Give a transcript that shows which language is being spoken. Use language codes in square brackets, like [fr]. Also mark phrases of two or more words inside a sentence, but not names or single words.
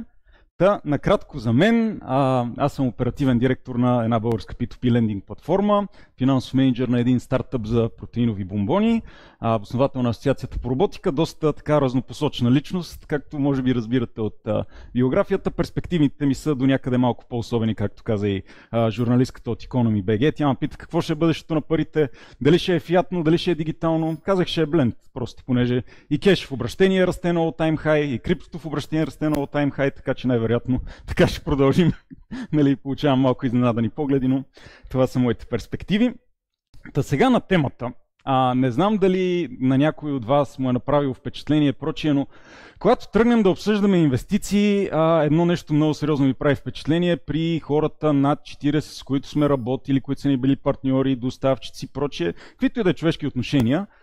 [bg] Накратко за мен, аз съм оперативен директор на една българска P2P лендинг платформа, финансов менеджер на един стартъп за протеинови бомбони, основател на Асоциацията по роботика, доста така разнопосочна личност, както може би разбирате от биографията. Перспективите ми са до някъде малко по-особени, както каза и журналистката от Economy BG. Тя ме пита какво ще е бъдещето на парите, дали ще е фиатно, дали ще е дигитално. Казах, ще е бленд, просто понеже и кеш в обращение расте на [en] all-time high, [bg] и криптото в обращение расте на [en] all-time high, [bg] така че най-вероятно така ще продължим. Нали, получавам малко изненадани погледи, но това са моите перспективи. Сега на темата. Не знам дали на някой от вас му е направило впечатление прочие, но когато тръгнем да обсъждаме инвестиции, едно нещо много сериозно ми прави впечатление при хората над 40, с които сме работили, които са ни били партньори, доставчици и прочие, каквито и да е човешки отношения.